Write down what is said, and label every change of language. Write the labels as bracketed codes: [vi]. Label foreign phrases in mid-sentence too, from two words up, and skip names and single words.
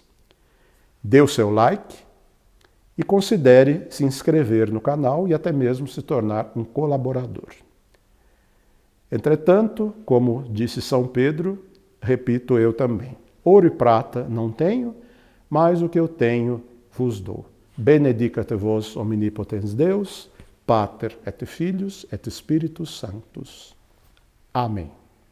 [pt] Dê o seu like e considere se inscrever no canal e até mesmo se tornar um colaborador. Entretanto, como disse São Pedro, repito eu também, ouro e prata não tenho, mas o que eu tenho vos dou. [la] Benedicat vos omnipotens Deus, Pater et Filius et Spiritus Sanctus. [pt] Amém.